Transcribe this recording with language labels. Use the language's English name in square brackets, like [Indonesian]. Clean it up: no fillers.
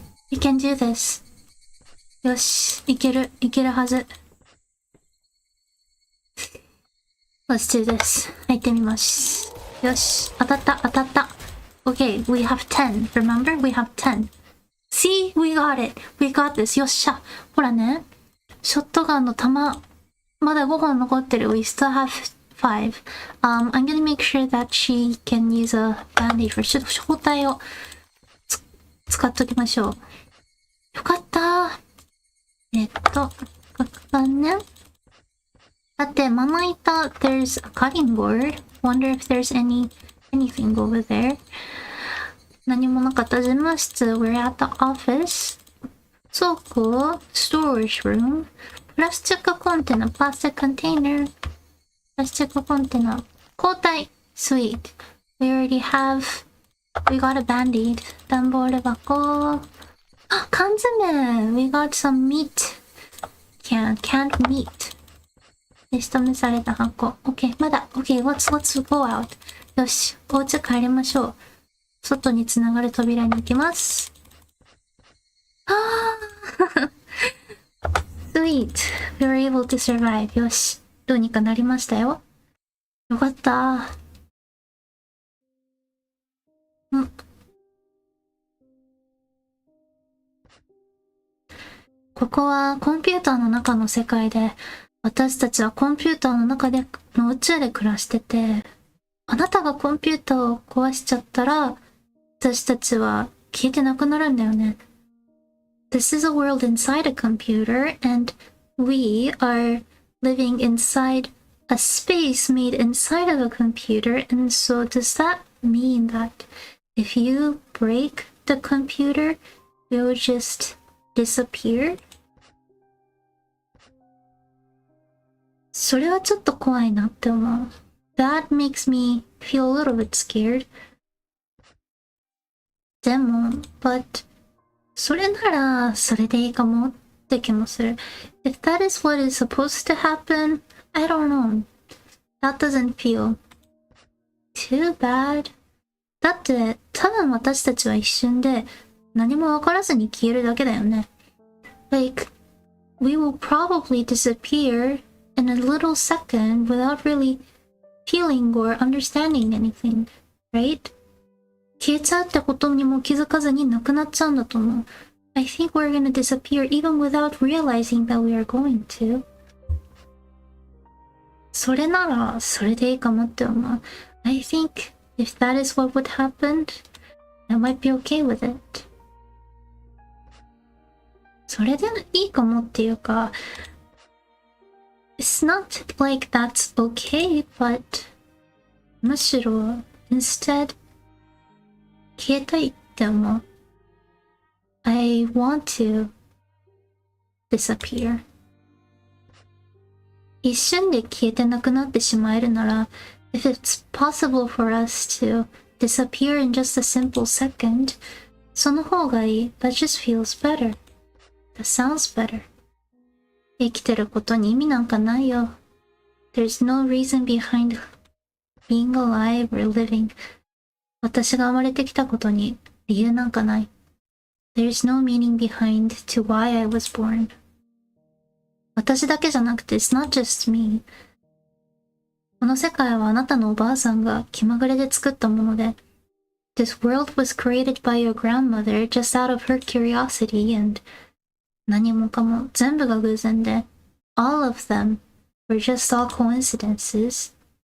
[English] We can do this. [Japanese] よし、いけるはず。 [English] Let's do this. [Japanese] 入ってみます。よし、当たった。 [English] Okay, we have 10. Remember? We have 10. See? We got it. We got this. [Japanese] よっしゃ。ほらね。ショットガンの弾、まだ5本残ってる。 [English] We still have 5. I'm gonna make sure that she can use a band-aid for [Japanese] ちょっと包帯を使っときましょう。よかった。角板ね。だって、まな板、 [English] there's a cutting board. Wonder if there's anything over there. [Japanese] 何もなかった。 [English] 事務室、we're at the office. 倉庫、storage room. [Japanese] プラスチックコンテナ、plastic container. プラスチックコンテナ。 [English] 交代、sweet. We got a band-aid. [Japanese] 段ボール箱。 [English] 缶詰 We got some meat. Canned meat. [Japanese] で、仕留めされた箱。OK, まだ。 [English] OK, let's go out. [Japanese] よし、お家帰りましょう。外につながる扉に行きます。 [English] Sweet. We were able to survive. [Japanese] よし、どうにかなりましたよ。よかった。ここはコンピューターの中の世界で、私たちはコンピューターの中での宇宙で暮らしてて、あなたがコンピューターを壊しちゃったら、私たちは消えてなくなるんだよね。 [English] This is a world inside a computer, and we are living inside a space made inside of a computer, and so does that mean that if you break the computer, you'll just disappear? [Japanese] それはちょっと怖いなって思う。 [English] That makes me feel a little bit scared. [Japanese] でも、but それならそれでいいかもって気もする。 [English] If that is what is supposed to happen, I don't know. That doesn't feel too bad. [Japanese] だって多分私たちは一瞬で何も分からずに消えるだけだよね。 [English] Like, we will probably disappear in a little second without really feeling or understanding anything, right? [Japanese] 消えちゃうってことにも気づかずになくなっちゃうんだと思う。 [English] I think we're gonna disappear even without realizing that we are going to. [Japanese] それならそれでいいかもって思う。 [English] I think if that is what would happen, I might be okay with it. [Japanese] それでいいかもっていうか、 [English] It's not like that's okay, but [Japanese] むしろ instead 消えたいって思う。 [English] I want to disappear. [Japanese] 一瞬で消えてなくなってしまえるなら、 [English] if it's possible for us to disappear in just a simple second, [Japanese] その方がいい。 [English] That just feels better. That sounds better. [Japanese] 生きてることに意味なんかないよ。 [English] There's no reason behind being alive or living. [Japanese] 私が生まれてきたことに理由なんかない。 [English] There's no meaning behind to why I was born. [Japanese] 私だけじゃなくて [English] It's not just me. [Japanese] この世界はあなたのおばあさんが気まぐれで作ったもので、 [English] This world was created by your grandmother just out of her curiosity and [Japanese] 何もかも全部が偶然で、 [English] All of them were just all coincidences.